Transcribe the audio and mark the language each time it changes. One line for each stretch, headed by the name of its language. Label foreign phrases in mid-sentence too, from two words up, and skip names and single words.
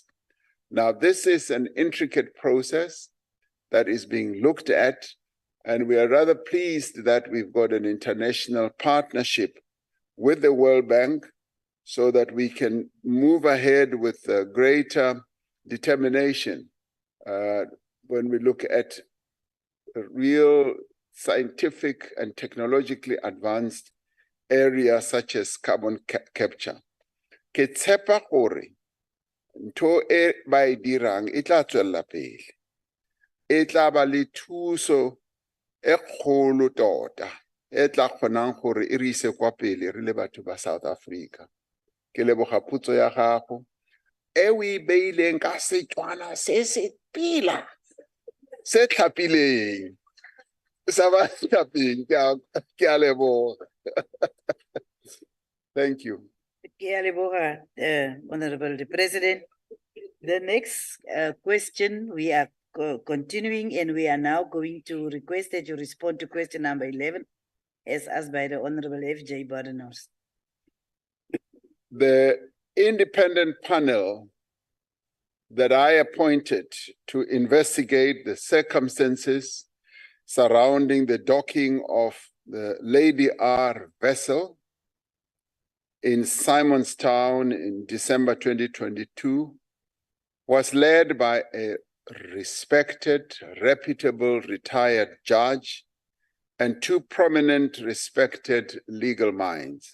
English: Now, this is an intricate process that is being looked at, and we are rather pleased that we've got an international partnership with the World Bank so that we can move ahead with greater determination when we look at real scientific and technologically advanced areas such as carbon capture.
Tswana: Ke tshepa gore ntho e ba e dirang e tla tswella pele. E tla ba le thuso e kgolo tota e tla kgonang gore e re ise kwa pele re le batho ba South Africa. Ke leboga potso ya gago e o e beileng ka Setswana se se pila se tlhapileng sa ba tlhapeng ke a leboga.
English: Thank you.
Tswana: Ke a leboga,
English: Honorable the President. The next question, we are continuing, and we are now going to request that you respond to question number 11 as asked by the Honorable F.J. Badenhorst. The independent panel that I appointed to investigate the circumstances surrounding the docking of the Lady R vessel in Simonstown in December 2022 was led by a respected, reputable, retired judge and two prominent, respected legal minds.